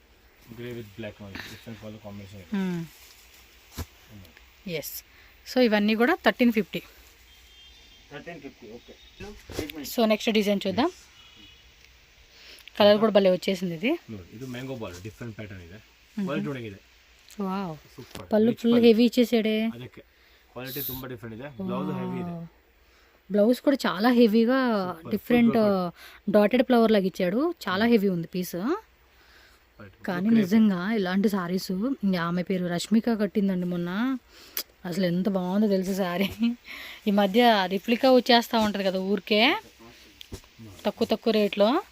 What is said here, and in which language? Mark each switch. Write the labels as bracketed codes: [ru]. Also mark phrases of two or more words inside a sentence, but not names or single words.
[en] yes, so [te] ఇవన్నీ కూడా 1350. [en] so next design [te] చూద్దాం. కలర్ కూడా భలే వచ్చేసింది. ఇది [en] mango ball different pattern [kn] ಇದೆ, ಕ್ವಾಲಿಟಿ ಒಳಗಿದೆ. ವಾವ್, ಪಲ್ಲು [en] full heavy [kn] ఇచ్చేసాడే. ಅದಕ್ಕೆ ಕ್ವಾಲಿಟಿ ತುಂಬಾ ಡಿಫರೆಂಟ್ ಇದೆ. [en] blouse heavy [kn] ಇದೆ. [te] బ్లౌజ్ కూడా చాలా హెవీగా [en] different dotted flower [te] లాగా ఇచ్చాడు. చాలా హెవీ ఉంది పీస్. కానీ నిజంగా ఇలాంటి సారీస్ ఆమె పేరు రష్మిక కట్టిందండి మొన్న. అసలు ఎంత బాగుందో తెలుసు సారీ. ఈ మధ్య రిప్లికా వచ్చేస్తూ ఉంటుంది కదా ఊరికే తక్కువ రేట్లో.